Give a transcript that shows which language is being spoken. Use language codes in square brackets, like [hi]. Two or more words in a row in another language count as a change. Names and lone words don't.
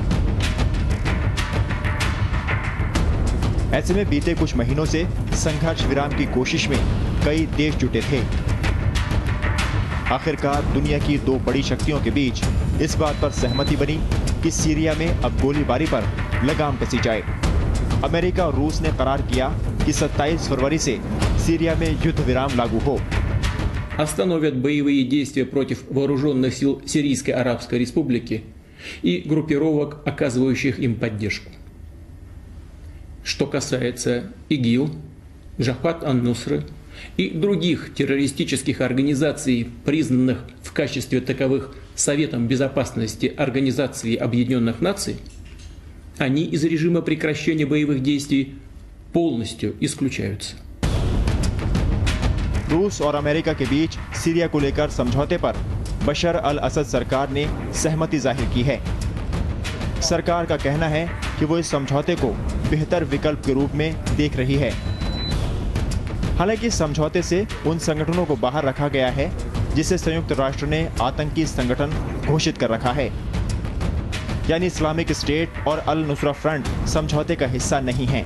[hi] ऐसे में बीते कुछ महीनों से संघर्ष विराम की कोशिश में कई देश जुटे थे। आखिरकार दुनिया की 2 बड़ी शक्तियों के बीच इस बात पर सहमति बनी कि सीरिया में अब गोलीबारी पर लगाम कसी जाए। अमेरिका और रूस ने करार किया कि 27 फरवरी से सीरिया में युद्ध विराम लागू हो। [ru] Остановят боевые действия против вооруженных сил Сирийской Арабской Республики и группировок, оказывающих им поддержку. Что касается ИГИЛ, Джабхат ан-Нусры и других террористических организаций, признанных в качестве таковых Советом Безопасности Организации Объединенных Наций, они из режима прекращения боевых действий полностью исключаются. [hi] रूस और अमेरिका के बीच सीरिया को लेकर समझौते पर बशर अल असद सरकार ने सहमति जाहिर की है। सरकार का कहना है कि वो इस समझौते को बेहतर विकल्प के रूप में देख रही है। हालांकि इस समझौते से उन संगठनों को बाहर रखा गया है जिसे संयुक्त राष्ट्र ने आतंकी संगठन घोषित कर रखा है, यानी इस्लामिक स्टेट और अल नुसरा फ्रंट समझौते का हिस्सा नहीं है।